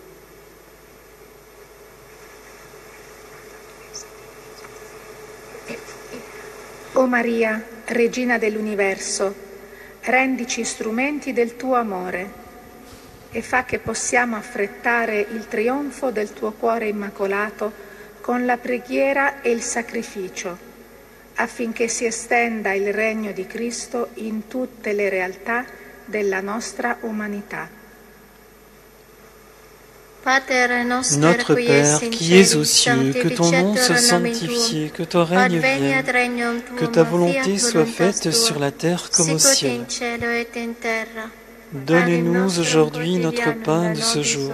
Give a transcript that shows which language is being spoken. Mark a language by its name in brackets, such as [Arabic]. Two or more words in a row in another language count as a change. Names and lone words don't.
[Italian] O Maria, Regina dell'universo, rendici strumenti del tuo amore e fa che possiamo affrettare il trionfo del tuo cuore immacolato con la preghiera e il sacrificio, affinché si estenda il regno di Cristo in tutte le realtà della nostra umanità. [French] Notre Père, qui es aux cieux, que ton nom soit sanctifié, que ton règne vienne, que ta volonté soit faite sur la terre comme au ciel. Donne-nous aujourd'hui notre pain de ce jour.